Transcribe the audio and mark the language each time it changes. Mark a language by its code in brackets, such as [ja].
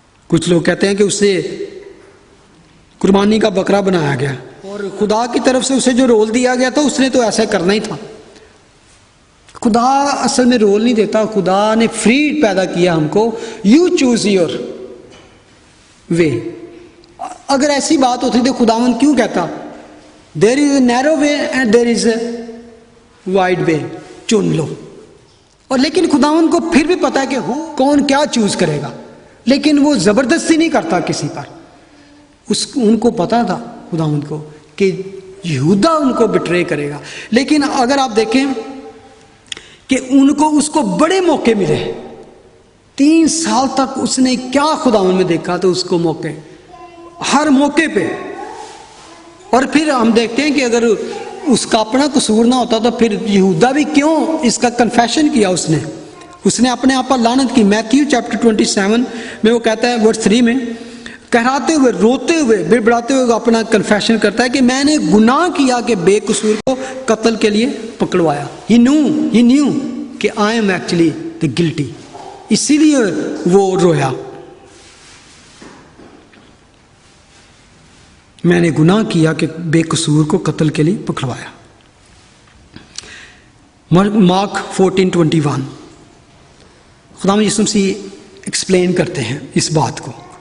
[ur] کچھ لوگ کہتے ہیں کہ اسے قربانی کا بکرا بنایا گیا اور خدا کی طرف سے اسے جو رول دیا گیا تھا اس نے تو ایسا کرنا ہی تھا. خدا اصل میں رول نہیں دیتا, خدا نے فری پیدا کیا ہم کو. [en] You choose your way. [ur] اگر ایسی بات ہوتی تو خداوند کیوں کہتا [en] there is a narrow way and there is a wide way, [ur] چن لو. اور لیکن خداوند کو پھر بھی پتا ہے کہ کون کیا چوز کرے گا, لیکن وہ زبردستی نہیں کرتا کسی پر. ان کو پتا تھا خداوند کو کہ یہودا ان کو بٹرے کرے گا. لیکن اگر آپ دیکھیں کہ ان کو اس کو بڑے موقع ملے, 3 سال تک اس نے کیا خداوند میں دیکھا تو اس کو موقع ہر موقع پہ. اور پھر ہم دیکھتے ہیں کہ اگر اس کا اپنا قصور نہ ہوتا تو پھر یہودا بھی کیوں اس کا کنفیشن کیا, اس نے اپنے آپ پر لعنت کی. میتھیو چیپٹر 27 میں وہ کہتا ہے ورس 3 میں, کہراتے ہوئے, روتے ہوئے, بڑبڑاتے ہوئے اپنا کنفیشن کرتا ہے کہ میں نے گناہ کیا کہ بے قصور کو قتل کے لیے پکڑوایا. [en] He knew کہ I am actually the guilty. [ur] اسی لیے وہ رویا, میں نے گناہ کیا کہ بے قصور کو قتل کے لیے پکڑوایا. مارک 14:21 خدا یسوع مسیح ایکسپلین کرتے ہیں اس بات کو.